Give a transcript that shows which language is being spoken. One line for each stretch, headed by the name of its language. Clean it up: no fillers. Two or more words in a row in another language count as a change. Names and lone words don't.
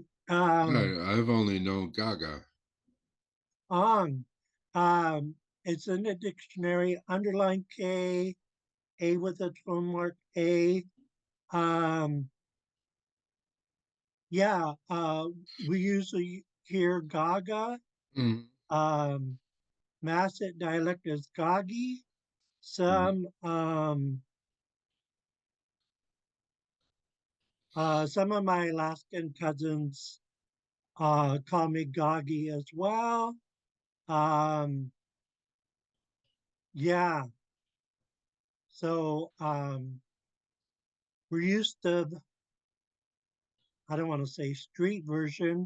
English: I've only known gaga. on. Um, it's in the dictionary, underline K, A with a tone mark A. Um, yeah, we usually hear Gaga. Mm-hmm. Um, Masset dialect is Gagi. Some of my Alaskan cousins call me Gagi as well. Um, yeah, so we're used to, I don't want to say street version.